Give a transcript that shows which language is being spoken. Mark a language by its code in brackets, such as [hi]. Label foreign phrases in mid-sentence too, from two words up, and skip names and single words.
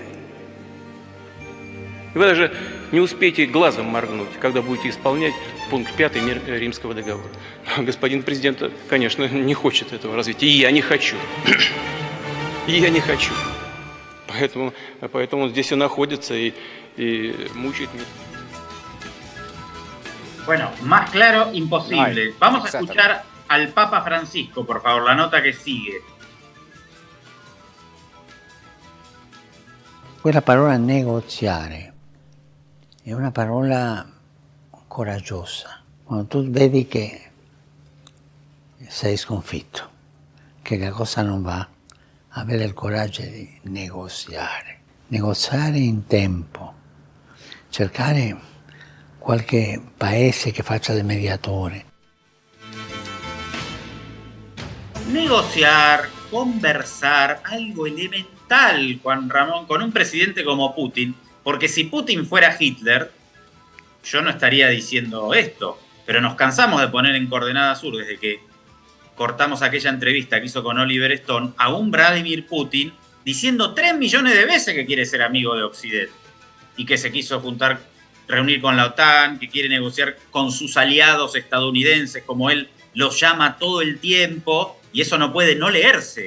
[ru] И вы даже не успеете глазом моргнуть, когда будете исполнять пункт 5 Римского договора. Господин президент, конечно, не хочет этого развития. И я не хочу. И я не хочу. Поэтому он здесь и находится и мучает мир. [es] Bueno, más claro, imposible. Vamos a escuchar al Papa Francisco, por favor, [it] la nota che sigue. Quella parola negoziare è una parola coraggiosa. Quando tu vedi che sei sconfitto, che la cosa non va, avere il coraggio di negoziare in tempo, cercare qualche paese che faccia da mediatore. [es] Negociar, conversar, algo elemental, Juan Ramón, con un presidente como Putin, porque si Putin fuera Hitler, yo no estaría diciendo esto, pero nos cansamos de poner en Coordenada Sur desde que cortamos aquella entrevista que hizo con Oliver Stone a un Vladimir Putin diciendo 3 millones de veces que quiere ser amigo de Occidente y que se quiso reunir con la OTAN, que quiere negociar con sus aliados estadounidenses, como él los llama todo el tiempo, y eso no puede no leerse.